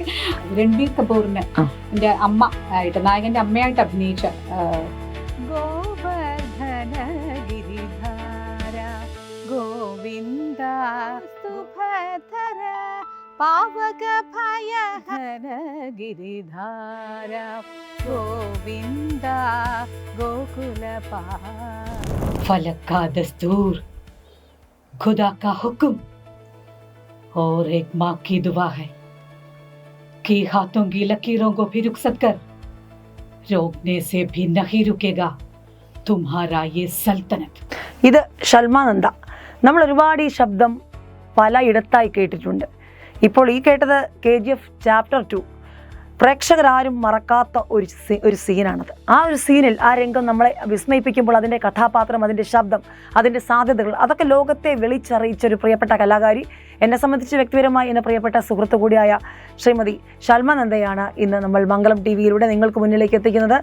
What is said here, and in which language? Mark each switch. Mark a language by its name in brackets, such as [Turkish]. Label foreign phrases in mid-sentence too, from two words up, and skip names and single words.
[Malayalam] രൺബീർ കപൂറിന് എൻ്റെ അമ്മ ആയിട്ട്, നായകൻ്റെ അമ്മയായിട്ട് അഭിനയിച്ച [Sanskrit] गोवर्धन गिरिधार गोविन्द सुभद्र पावक भयहर गिरिधार गोविन्द गोकुल [Hindi] फ़लक का दस्तूर खुदा का हुक्म और एक माँ की दुआ है कि हाथों की लकीरों को भी रुखसत कर, रोकने से भी नहीं रुकेगा तुम्हारा ये सल्तनत. [Malayalam] ഇത് ഷൽമാനന്ദ. നമ്മൾ ഒരുപാട് ഈ ശബ്ദം പലയിടത്തായി കേട്ടിട്ടുണ്ട്. ഇപ്പോൾ ഈ കേട്ടത് KGF ചാപ്റ്റർ 2. പ്രേക്ഷകരാരും മറക്കാത്ത ഒരു സീനാണത്. ആ ഒരു സീനിൽ ആ രംഗം നമ്മളെ വിസ്മയിപ്പിക്കുമ്പോൾ അതിൻ്റെ കഥാപാത്രം, അതിൻ്റെ ശബ്ദം, അതിൻ്റെ സാധ്യതകൾ, അതൊക്കെ ലോകത്തെ വിളിച്ചറിയിച്ചൊരു പ്രിയപ്പെട്ട കലാകാരി, എന്നെ സംബന്ധിച്ച് വ്യക്തിപരമായി എന്നെ പ്രിയപ്പെട്ട സുഹൃത്തു കൂടിയായ ശ്രീമതി ഷൽമാനന്ദയാണ് ഇന്ന് നമ്മൾ മംഗളം TV-യിലൂടെ നിങ്ങൾക്ക് മുന്നിലേക്ക് എത്തിക്കുന്നത്.